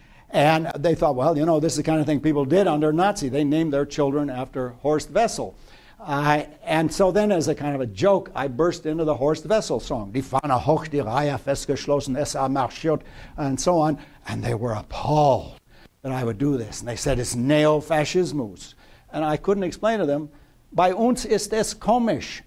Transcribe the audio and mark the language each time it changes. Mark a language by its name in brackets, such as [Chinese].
[English] And they thought, well, you know, this is the kind of thing people did under Nazi. They named their children after Horst Wessel. And so then, as a kind of a joke, I burst into the Horst Wessel song. [German] Die Fahne hoch, die Reihe festgeschlossen, SA marschiert, [English] and so on. And they were appalled that I would do this. And they said, it's Neofascismus. And I couldn't explain to them, [German] bei uns ist es komisch.